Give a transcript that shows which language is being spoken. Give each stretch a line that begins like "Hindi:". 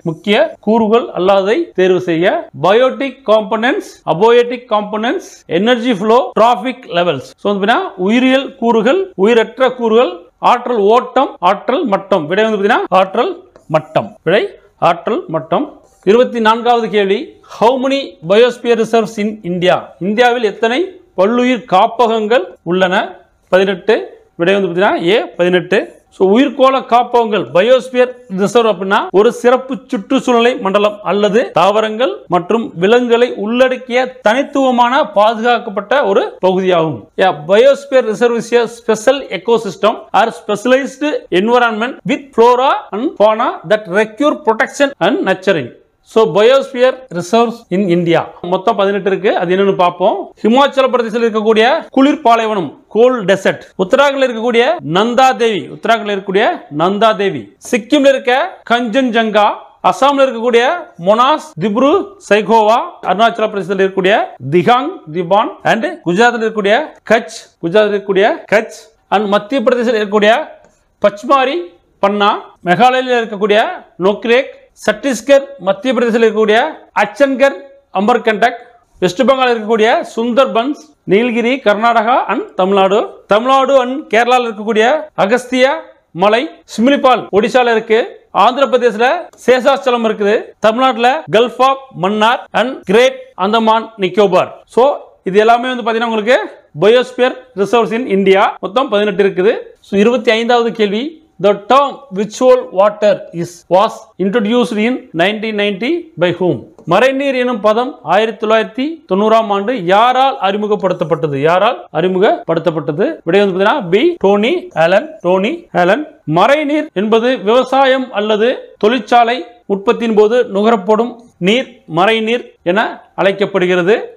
Tamil: முக்கிய கூறுகள் அல்லாததை தேர்வு செய்ய. Biotic components, அபயோட்டிக் components, energy flow, traffic levels. So வந்து உயிரியல் கூறுகள், உயிரற்ற கூறுகள், ஆற்றல் ஓட்டம், ஆற்றல் மட்டம். விடை வந்து பாத்தீங்கன்னா ஆற்றல் மட்டம். விடை ஆற்றல் மட்டம். 24வது கேள்வி,
English: how many biosphere reserves in India?
Tamil: இந்தியாவில் எத்தனை பல்லுயிர் காப்பகங்கள் உள்ளன? 18. விடை வந்து பாத்தீங்கன்னா ஏ 18. சோ உயிர்கோள காப்பகங்கள் பயோஸ்பியர் ரிசர்வ் அப்படின்னா ஒரு சிறப்பு சுற்றுச்சூழலை மண்டலம் அல்லது தாவரங்கள் மற்றும் விலங்குகளை உள்ளடக்கிய தனித்துவமான பாதுகாக்கப்பட்ட ஒரு பகுதியாகும்.
English: Biosphere reserve is a special ecosystem or specialized environment with flora and fauna that require protection and nurturing. So biosphere reserves in India
Tamil: மொத்தம் 18 இருக்கு. அது என்னன்னு பாப்போம். ஹிமாச்சல பிரதேசத்தில் இருக்கக்கூடிய குளிர் பாலைவனம், கோல்ட் டெசர்ட். உத்தராகண்ட்ல இருக்கக்கூடிய நந்தா தேவி, உத்தராகண்ட்ல இருக்கக்கூடிய நந்தா தேவி. சிக்கிம்ல இருக்க கஞ்சன்ஜங்கா, அசாம்ல இருக்கக்கூடிய மொனாஸ் திப்ரு சைகோவா, அருணாச்சல பிரதேசத்தில் இருக்கக்கூடிய திகாங் திபான் அண்ட் குஜராத்தில் இருக்கக்கூடிய கட்ச், குஜராத்தில் இருக்கக்கூடிய கட்ச் அண்ட் மத்திய பிரதேசத்தில் இருக்கக்கூடிய பச்மாரி பன்னா, மேகாலயில் இருக்கக்கூடிய நோக்ரேக், சத்தீஸ்கர், மத்திய பிரதேசத்தில் இருக்கக்கூடிய அச்சன்கர், அமர்கண்டக், வெஸ்ட் பெங்கால் இருக்கக்கூடிய சுந்தர்பன்ஸ், நீலகிரி, கர்நாடகா அண்ட் தமிழ்நாடு, தமிழ்நாடு அண்ட் கேரளாவில் இருக்கக்கூடிய அகஸ்திய மலை, சிமிலிபால் ஒடிசால இருக்கு, ஆந்திர பிரதேசல சேஷாச்சலம் இருக்குது, தமிழ்நாட்டில் gulf of Mannar and great Andaman Nicobar. So இது எல்லாமே வந்து பாத்தீங்கன்னா உங்களுக்கு
English: Biosphere reserves in India.
Tamil: மொத்தம் 18 இருக்குது. 25வது கேள்வி,
English: the term virtual water was introduced in 1990 by whom?
Tamil: மறைநீர் எனும் பதம் 1990ஆம் ஆண்டு யாரால் அறிமுகப்படுத்தப்பட்டது? யாரால் அறிமுகப்படுத்தப்பட்டது? விடை வந்து பாத்தீங்கன்னா B Dhoni Alan. Dhoni Alan. மறைநீர் என்பது விவசாயம் அல்லது தொழிற்சாலை உற்பத்தியின் போது நுகரப்படும் நீர் மறைநீர் என அழைக்கப்படுகிறது.